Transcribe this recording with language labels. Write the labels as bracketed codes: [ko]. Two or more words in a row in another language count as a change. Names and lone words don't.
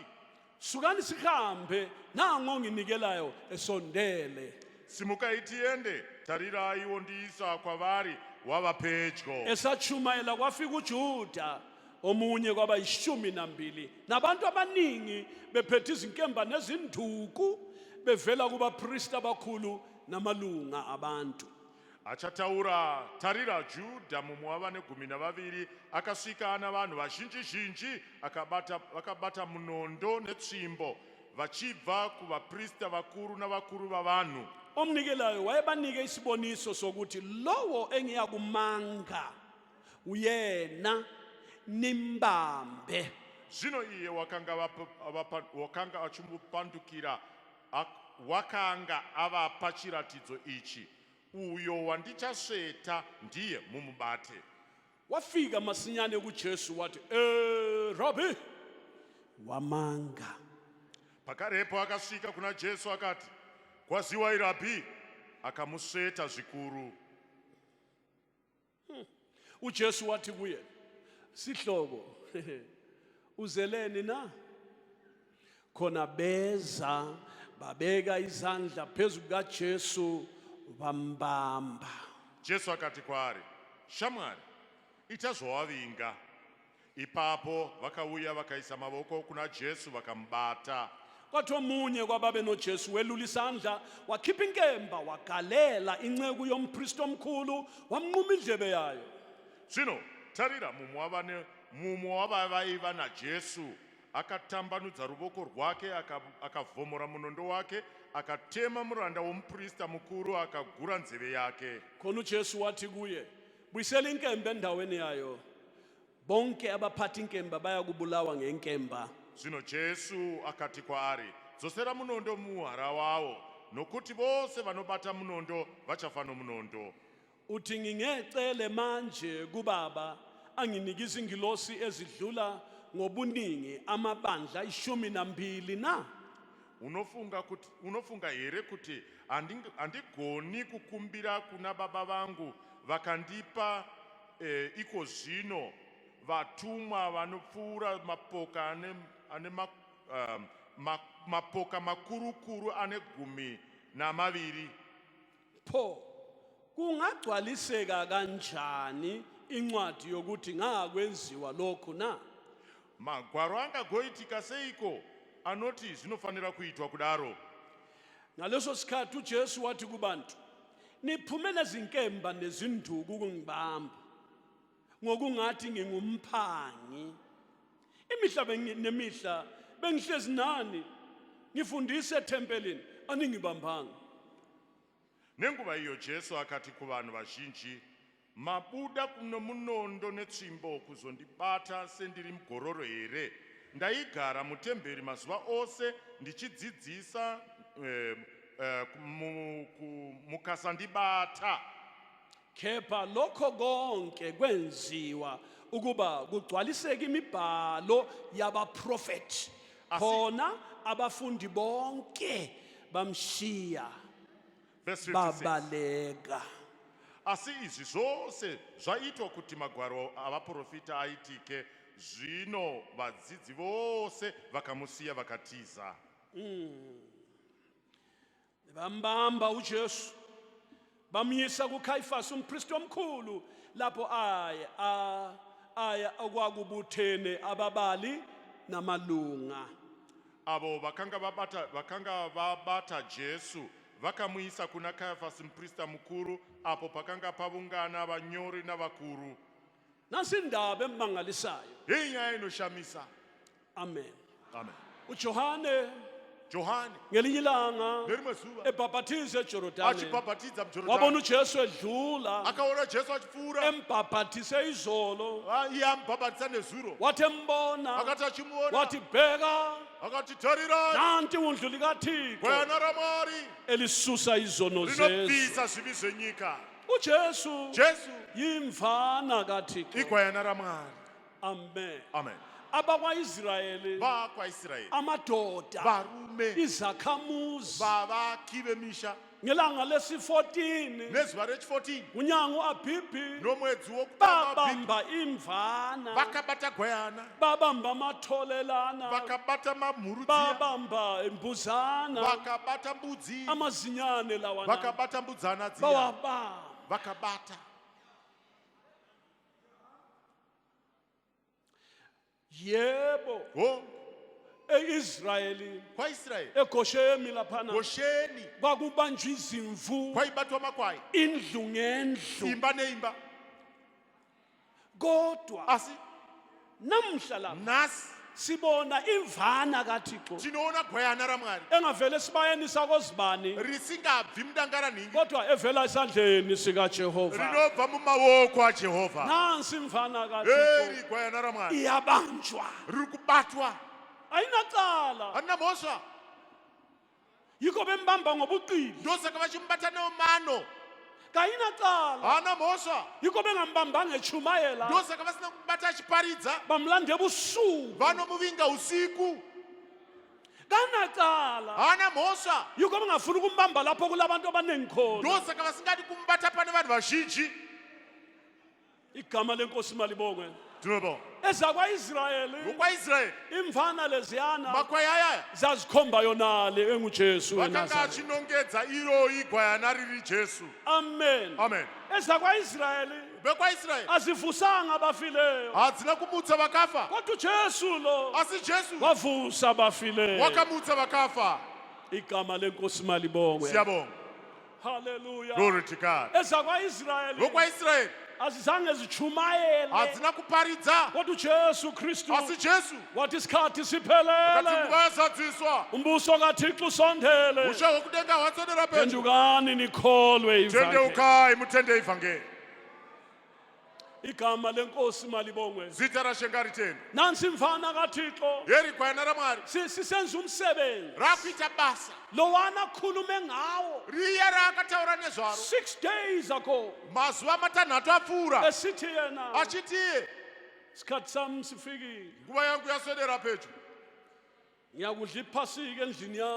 [nd] Sukani sihambe, nango nginikelayo esondele. [sn] Simukai tiende, tarirai wondiisa kwavari, wava pedyo. [nd] Esachumayela kwafika uJuda omunye kwaba 12 nabantu abaningi bephethe izinkemba nezinduku bevela kubapriest abakhulu namalunga abantu. [sn] Achataura, tarira Juda mumwe wavane 12 akasvika ana vanhu vazhinji akabata munondo netsvimbo vachibva kuvaprista vakuru navakuru vavanhu. [nd] Omnikelayo wayebanike isiboniso sokuthi lowo engiyakumanga uyena nimbambe. [sn] Zvino iye wakanga achimupandukira wakanga avapa chiratidzo ichi, uyo wandichasveta ndiye mumubate. [nd] Wafika masinyane kuJesu wathi, Rabbi, wamanga. [sn] Pakarepo akasvika kuna Jesu akati, kwaziwai Rabbi, akamusveta zvikuru. [nd] uJesu wathi kuye, sihlobo, uzeleni na? khona beza babeka izandla phezu kukaJesu bambamba. [sn] Jesu akati kwaari, shamwari, ita zvawavinga. Ipapo vakauya vakaisa mavoko kuna Jesu vakamubata. [nd] Kwathi omunye kwababe noJesu welula isandla wakhipha inkemba wagalela inceku yompristi omkhulu wamnquma indlebe yayo. [sn] Zvino tarira, mumwe wavaiva naJesu akatambanudza ruoko rwake akavhomora munondo wake akatema muranda womuprista mukuru akagura nzeve yake. [nd] Khona uJesu wathi kuye, buyisela inkemba endaweni yayo. Bonke abaphatha inkemba bayakubulawa ngenkemba. [sn] Zvino Jesu akati kwaari, dzosera munondo muhara wawo, nokuti vose vanobata munondo vachafa nomunondo. [nd] Uthi ngingecele manje kuBaba anginikise ingilosi ezidlula ngobuningi amabandla 12 na? [sn] Unofunga here kuti handigoni kukumbira kuna baba vangu vakandipa iko zvino vatumwa vanopfuura mapoka mapoka makuru ane 12. [nd] Pho kungagcwaliseka kanjani incwadi yokuthi ngakwenziwa lokhu na? [sn] Magwaro angagoitika seiko anoti zvinofanira kuitwa kudaro? [nd] Ngaleso sikhathi uJesu wathi kubantu, niphumele izinkemba nezinduku ukungibamba ngokungathi ngingumphangi. Imihla nemihla bengihlezi nani ngifundise ethempelini aningibambanga. [sn] Nenguva iyo Jesu akati kuvanhu vazhinji, mabuda kunomunondo netsvimbo kuzondibata sendiri mugororo here? Ndaigara mutemberi mazuva ose ndichidzidzisa mukasandibata. [nd] Kepha lokho konke kwenziwa ukuba kugcwaliseke imibhalo yabaprofeti. Khona abafundi bonke bamshiya Verse 56. babaleka. [sn] Asi izvi zvose zvaitwa kuti magwaro avaprofita aitike, zvino vadzidzi vose vakamusiya vakatiza. [nd] Bambamba uJesu bamyisa kuKhayifasi umpristi omkhulu lapho aya okwakubuthene ababali namalunga. [sn] Avo vakanga vabata Jesu vakamuisa kuna Kayafasi muprista mukuru, apo pakanga pavungana vanyori navakuru. [nd] Nasi indaba emangalisayo. [sn] Hii nyaya inoshamisa. Amen. Amen. [nd] uJohane [sn] Johani [nd] ngelinye ilanga [sn] ngerimwe zuva [nd] ebhabhathiza eJordani [sn] achibhabhatidza muJorodhani, [nd] wabona uJesu edlula [sn] akaona Jesu achipfuura, [nd] embhabhathise izolo. [sn] iye amubhabhatisa nezuro. [nd] Wathi embona [sn] Akati achimuona [nd] wathi bheka [sn] akati, tarira, [nd] nanti undlu likaThixo [sn] gwayana raMwari [nd] elisusa izono zethu. [sn] rinobvisa zvivi zvenyika. [nd] uJesu [sn] Jesu [nd] yimvana kaThixo. [sn] igwayana raMwari. Amen. Amen. [nd] AbakwaIsrayeli [sn] VakwaIsraeri [nd] amadoda [sn] varume [nd] izakhamuzi [sn] vavaki vemisha [nd] ngelanga lesi14 [sn] nezuva rechi14 [nd] unyanga uAbhibhi [sn] nomwedzi wokutanga [nd] babamba imvana [sn] vakabata gwayana, [nd] babamba amatholelana [sn] vakabata mamhurudziya, [nd] babamba imbuzana [sn] vakabata mbudzi, [nd] amazinyane lawana [sn] vakabata mbudzana dziya, [nd] bawabamba. [sn] vakabata. [nd] Yebo [sn] Oh, [nd] eIsrayeli [sn] kwaIsraeli [nd] eGosheni laphana [sn] Gosheni [nd] kwakubanjwa izimvu [sn] kwaibatwa makwai, [nd] indlu ngendlu, [sn] imba neimba. [nd] kodwa [sn] Asi [nd] namhla lapha [sn] nasi [nd] sibona imvana kaThixo [sn] tinoona gwayana raMwari [nd] engavele esibayeni sakozibani [sn] risingabvi mudangaraningi, [nd] kodwa evela esandleni sikaJehova. [sn] rinobva mumaoko aJehovha. [nd] Nansi imvana [sn] Heri [nd] kaThixo [sn] gwayana raMwari [nd] iyabanjwa, [sn] riri kubatwa, [nd] ayinacala, [sn] harina mhosva. [nd] yikho bembamba ngobuqili, [sn] Ndosaka vachimubata neumano, [nd] kayinacala, [sn] haana mhosva. [nd] yikho bengambambanga echumayela [sn] Ndosaka vasina kumubata achiparidza, [nd] bamlande ebusuku, [sn] vanomuvinga usiku, [nd] kanacala, [sn] haana mhosva. [nd] yikho bengafuni ukumbamba lapho kulabantu abaningi khona. [sn] Ndosaka vasingadi kumubata pane vanhu vazhinji. [nd] Igama lenkosi malibongwe. [sn] tinobonga [nd] ezakwa-Israyeli [sn] ngokwaIsraeli [nd] imvana leziyana [sn] makwaya ayaya [nd] zazikhomba yonale engujesu [sn] vakanga [nd] weNazaretha. [sn] achinongedza iroyi gwayana riri Jesu. Amen. Amen. [nd] ezakwa-Israyeli [sn] VekwaIsraeli [nd] azivusanga abafileyo [sn] hadzina kumutsa vakafa, [nd] kodwa ujesu lo [sn] asi Jesu [nd] wavusa abafileyo. [sn] wakamutsa vakafa. [nd] igama lenkosi malibongwe. Siyabonga. Hallelujah. [en] Glory to God. [nd] ezakwa-Israyeli [sn] VekwaIsraeli [nd] azizange zichumayele [sn] hadzina kuparidza, [nd] kodwa ujesu kristu [sn] asi Jesu [nd] wathi isikhathi [sn] kati [nd] siphelele [sn] nguva yazadziswa, [nd] umbuso kathixo usondele [sn] usha hwekudenga hwatsonera pedyo. [nd] pendukani nikholwe ivangeli. [sn] Tendeukai mutende ivhangeri. [nd] igama lenkosi malibongwe. [sn] Zita raShenga ritendwe. [nd] nansi imvana kathixo [sn] Heri gwayana raMwari [nd] sisenza umsebenzi [sn] rakuita basa [nd] lowana akhulume ngawo [sn] riya raakataura nezvaro [en] 6 days ago [sn] mazuva matanhatu apfuura [nd] esithi yena [sn] achitiye [nd] isikhathi sami sifikile [sn] nguva yangu yaswedera pedyo, [nd] ngiyakudla iphasika endlini yakho.